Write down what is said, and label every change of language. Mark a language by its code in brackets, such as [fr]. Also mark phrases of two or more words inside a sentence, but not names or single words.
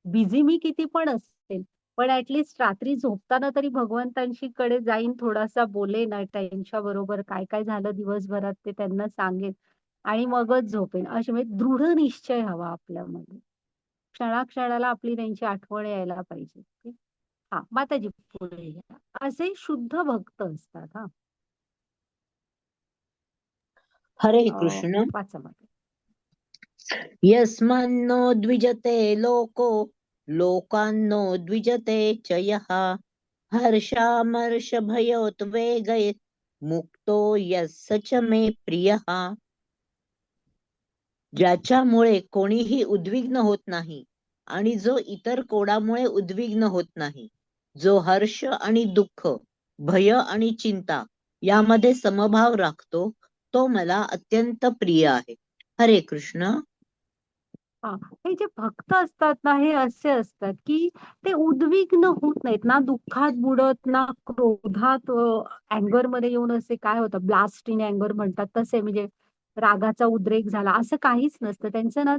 [mr] बिझी मी किती पण असेल, पण [en] at least [mr] रात्री झोपताना तरी भगवंतांशी कडे जाईन, थोडासा बोलेन, त्यांच्या बरोबर काय काय झालं दिवसभरात ते त्यांना सांगेन आणि मगच झोपेन. असे म्हणजे दृढ निश्चय हवा आपल्यामध्ये. क्षणाक्षणाला आपली त्यांची आठवण यायला पाहिजे. ओके. हा, माताजी पुढे घ्या. असे शुद्ध भक्त असतात. हा, हरे कृष्ण. वाचा माता. [sa] यस्मान्नो द्विजते लोको लोकान्नो द्विजते च यः हर्षामर्षभयोद्वेगै मुक्तो यस्य च मे प्रियः. [mr] ज्याच्यामुळे कोणीही उद्विग्न होत नाही आणि जो इतर कोणामुळे उद्विग्न होत नाही, जो हर्ष आणि दुःख, भय आणि चिंता यामध्ये समभाव राखतो, तो मला अत्यंत प्रिय आहे. हरे कृष्ण. हा, हे जे भक्त असतात ना, हे असे असतात की ते उद्विग्न होत नाहीत ना, दुःखात बुडत ना, क्रोधात अँगर मध्ये येऊन असे काय होतं, [en] blast in anger [mr] म्हणतात तसे, म्हणजे रागाचा उद्रेक झाला असं काहीच नसतं त्यांचं ना.